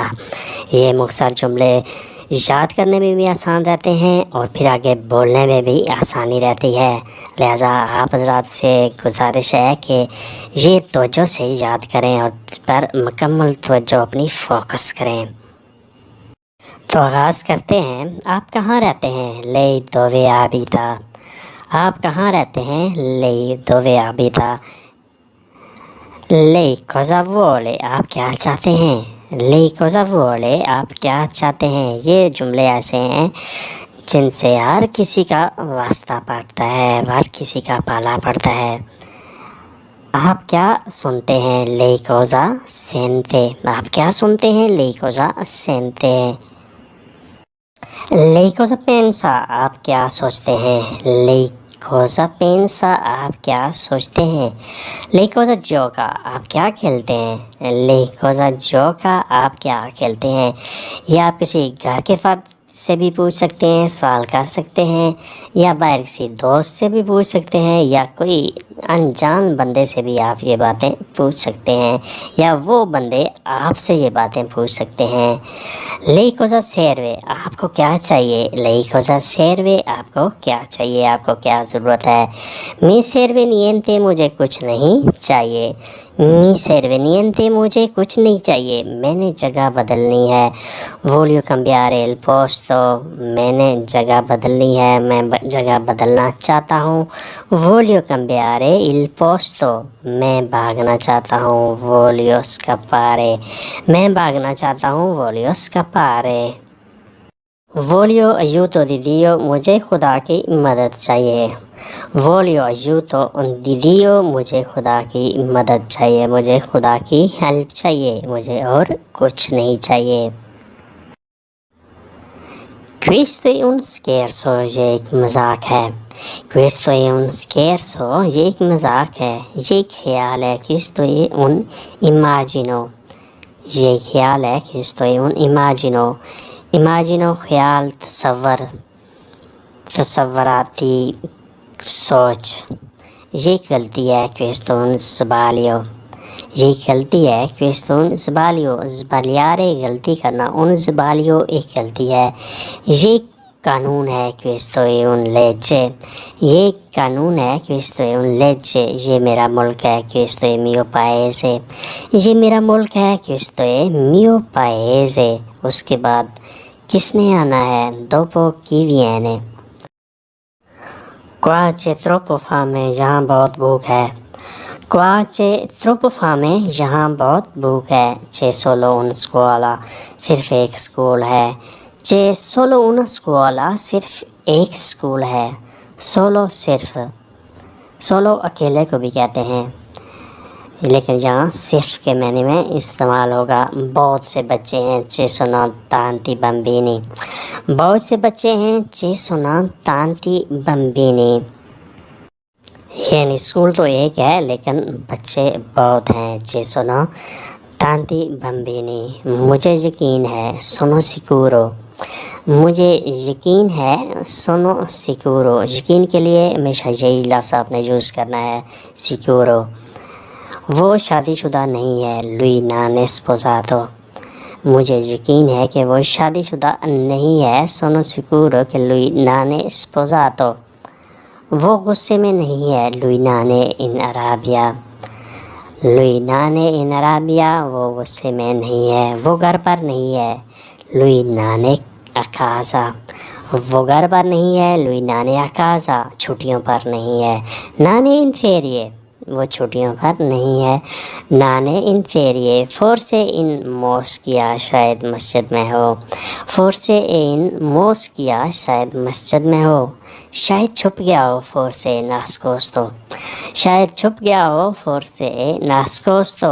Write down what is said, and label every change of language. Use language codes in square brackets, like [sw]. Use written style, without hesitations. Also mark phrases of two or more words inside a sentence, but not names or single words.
[ur] یہ مختصر جملے یاد کرنے میں بھی آسان رہتے ہیں اور پھر آگے بولنے میں بھی آسانی رہتی ہے، لہٰذا آپ حضرات سے گزارش ہے کہ یہ توجہ سے یاد کریں اور اس پر مکمل توجہ اپنی فوکس کریں۔ تو آغاز کرتے ہیں۔ آپ کہاں رہتے ہیں؟ [it] لei dove abita۔ [ur] آپ کہاں رہتے ہیں؟ [it] lei dove abita۔ lei cosa vuole؟ [ur] آپ کیا چاہتے ہیں؟ [it] lei cosa vuole؟ [ur] آپ کیا چاہتے ہیں؟ یہ جملے ایسے ہیں جن سے ہر کسی کا واسطہ پڑتا ہے، ہر کسی کا پالا پڑتا ہے۔ آپ کیا سنتے ہیں؟ [it] lei cosa sente۔ [ur] آپ کیا سنتے ہیں؟ [it] lei cosa sente۔ lei cosa pensa؟ [ur] آپ کیا سوچتے ہیں؟ [it] lei cosa pensa؟ [ur] آپ کیا سوچتے ہیں؟ [it] lei cosa gioca؟ [ur] آپ کیا کھیلتے ہیں؟ [it] lei cosa gioca؟ [ur] آپ کیا کھیلتے ہیں؟ یا آپ کسی گھر کے فرد سے بھی پوچھ سکتے ہیں، سوال کر سکتے ہیں، یا باہر کسی دوست سے بھی پوچھ سکتے ہیں، یا کوئی انجان بندے سے بھی آپ یہ باتیں پوچھ سکتے ہیں، یا وہ بندے آپ سے یہ باتیں پوچھ سکتے ہیں۔ [it] lei cosa serve؟ [ur] آپ کو کیا چاہیے؟ [it] lei cosa serve؟ [ur] آپ کو کیا چاہیے؟ آپ کو کیا ضرورت ہے؟ [it] mi serve niente؟ [ur] مجھے کچھ نہیں چاہیے۔ [it] mi serve niente؟ [ur] مجھے کچھ نہیں چاہیے، میں نے جگہ بدلنی ہے۔ [it] voglio cambiare il posto؟ [ur] میں نے جگہ بدلنی ہے، میں جگہ بدلنا چاہتا ہوں۔ [it] voglio cambiare il posto؟ [ur] میں بھاگنا چاہتا ہوں۔ [it] voglio scappare؟ [ur] میں بھاگنا چاہتا ہوں۔ [it] voglio scappare۔ voglio aiuto di Dio؟ [ur] مجھے خدا کی مدد چاہیے۔ [it] voglio aiuto di Dio؟ [ur] مجھے خدا کی مدد چاہیے، مجھے خدا کی ہیلپ چاہیے، مجھے اور کچھ نہیں چاہیے۔ [it] questo è un scherzo؟ [ur] یہ ایک مذاق ہے۔ [it] questo è un scherzo؟ [ur] یہ ایک مذاق ہے، یہ ایک خیال ہے۔ [it] questo è un immagino؟ [ur] یہ خیال ہے۔ [it] questo è un immagino؟ immagino [ur] خیال، تصور، تصوراتی سوچ۔ یہ غلطی ہے۔ [it] questo è un sbaglio؟ [ur] یہ غلطی ہے۔ [it] questo è un sbaglio؟ sbagliare [ur] غلطی کرنا، [it] un sbaglio [ur] ایک غلطی ہے۔ یہ قانون ہے۔ [it] questo è un legge؟ [ur] یہ قانون ہے۔ [it] questo è un legge؟ [ur] یہ میرا ملک ہے۔ [it] questo è mio paese؟ [ur] یہ میرا ملک ہے۔ [it] questo è mio paese؟ [ur] اس کے بعد کس نے آنا ہے؟ [it] dopo chi viene؟ qua c'è troppo fame؟ [ur] یہاں بہت بھوک ہے۔ [it] qua c'è troppo fame؟ [ur] یہاں بہت بھوک ہے۔ [it] c'è solo una scuola؟ [ur] صرف ایک اسکول ہے۔ [it] c'è solo una scuola؟ [ur] صرف ایک اسکول ہے۔ solo صرف، solo اکیلے کو بھی کہتے ہیں، لیکن یہاں صرف کے معنی میں استعمال ہوگا۔ بہت سے بچے ہیں۔ [it] ci sono tanti bambini؟ [ur] بہت سے بچے ہیں۔ [it] ci sono tanti bambini؟ [ur] یعنی اسکول تو ایک ہے لیکن بچے بہت ہیں۔ [it] ci sono tanti bambini؟ [ur] مجھے یقین ہے۔ [it] sono sicuro؟ [ur] مجھے یقین ہے۔ [it] sono sicuro؟ [ur] یقین کے لیے ہمیشہ یہی لفظ آپ نے یوز کرنا ہے، sicuro۔ وہ شادی شدہ نہیں ہے۔ [it] lui non è sposato؟ [ur] مجھے یقین ہے کہ وہ شادی شدہ نہیں ہے۔ [it] sono sicuro che lui non è sposato؟ [ur] وہ غصے میں نہیں ہے۔ [it] lui non è in arrabbia؟ lui non è in arrabbia؟ [ur] وہ غصے میں نہیں ہے، وہ گھر پر نہیں ہے۔ [it] lui non è a casa؟ [ur] وہ گھر پر نہیں ہے۔ [it] lui non è a casa؟ [ur] چھٹیوں پر نہیں ہے۔ [it] non è in ferie؟ [ur] وہ چھٹیوں پر نہیں ہے. [it] non è in ferie forse in moschea [ur] شاید مسجد میں ہو. [it] forse in moschea [ur] شاید مسجد میں ہو. شاید چھپ گیا ہو [it] forse nascosto. [ur] شاید چھپ گیا ہو [it] forse nascosto.